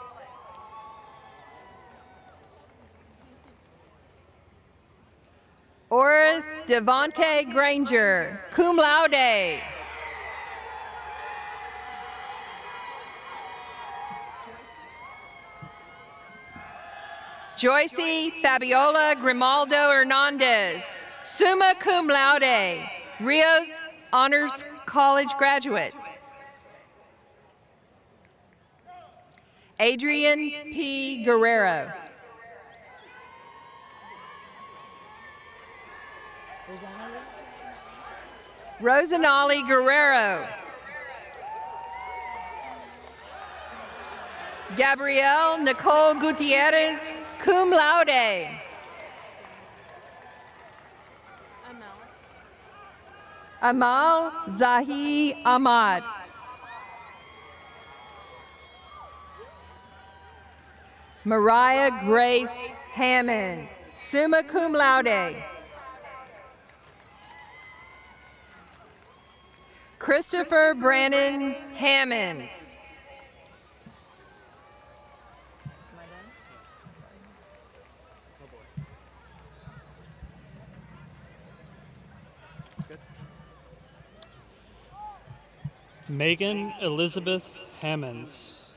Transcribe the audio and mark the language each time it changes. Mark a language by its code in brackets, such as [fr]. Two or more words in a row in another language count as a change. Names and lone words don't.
[en] Oris Devonte Granger, [la] cum laude. [en] Joycey Fabiola Grimaldo Hernandez, [la] summa cum laude, [en] Rios Honors College graduate. Adrian P. Guerrero. Rosanali Guerrero. Gabrielle Nicole Gutierrez, [la] cum laude. [en] Amal Zahi Ahmad. Mariah Grace Hammond, [la] summa cum laude. [en] Christopher Brannon Hammonds. Megan Elizabeth Hammonds.